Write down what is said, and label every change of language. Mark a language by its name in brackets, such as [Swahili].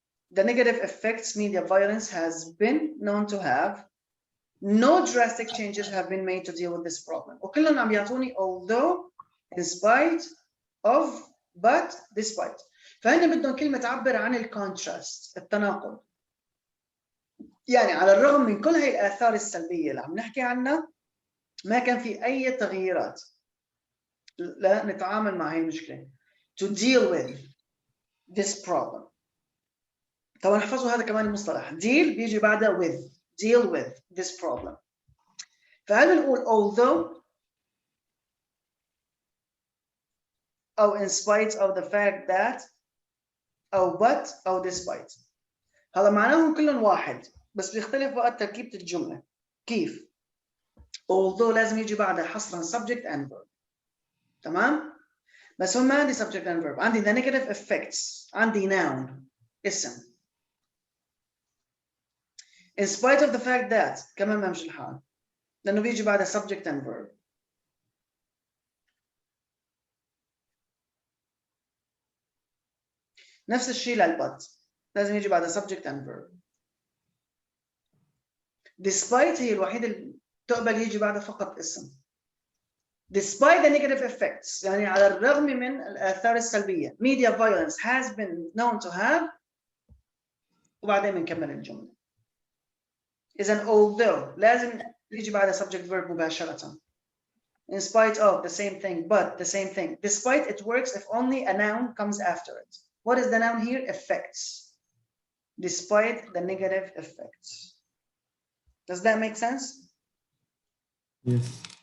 [English] The negative effects media violence has been known to have. No drastic changes have been made to deal with this problem. [Arabic] وكلهم عم يعطوني [English] although, in spite of, but, despite. [Arabic] فهنا بدهم كلمة تعبر عن الكونتراست, التناقض. يعني على الرغم من كل هاي الآثار السلبية اللي عم نحكي عنها, ما كان في أي تغييرات لا نتعامل مع هاي المشكلة. [English] To deal with this problem. [Arabic] طبعا احفظوا هذا كمان المصطلح. [English] Deal [Arabic] بيجي بعدها [English] with. Deal with this problem. [Arabic] فهل نقول [English] although أو in spite of the fact that أو but أو despite. [Arabic] هذا معناهم كلهم واحد, بس بيختلف وقت تركيبة الجملة. كيف؟ although لازم يجي بعدها حصرا [English] subject and verb. [Arabic] تمام؟ بس هم ما عندي [English] subject and verb. [Arabic] عندي [English] the negative effects. [Arabic] عندي noun, اسم. [English] In spite of the fact that [Arabic] كمان ما مش الحال, لأنه بيجي بعدها [English] subject and verb. [Arabic] نفس الشيء للبut, لازم يجي بعدها [English] subject and verb. [Arabic] Despite هي الوحيدة اللي تقبل يجي بعدها فقط اسم. [English] Despite the negative effects, [Arabic] يعني على الرغم من الآثار السلبية, [English] media violence has been known to have, [Arabic] وبعدين بنكمل الجملة. إذن although لازم يجي بعدها [English] subject verb [Arabic] مباشرة. [English] In spite of, the same thing, but, the same thing. Despite, it works if only a noun comes after it. What is the noun here? Effects. Despite the negative effects. Does that make sense? Yes.